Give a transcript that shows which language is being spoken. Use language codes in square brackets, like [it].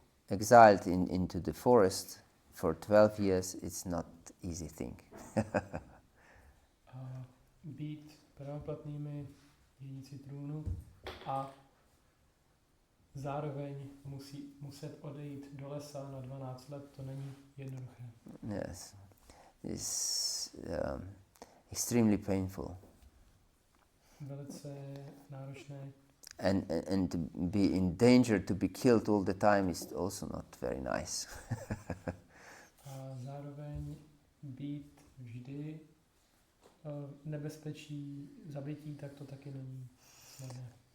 [en] exiled into the forest for 12 years, it's not easy thing. [cs] A být pravoplatnými dědíci trůnu a zároveň muset odejít do lesa na 12 let, to není jednoduché. [en] Yes, it's extremely painful. [cs] Velice náročné. [en] And to be in danger to be killed all the time is also not very nice. [cs] A zároveň být vždy nebezpečí zabití, tak to taky není snadné.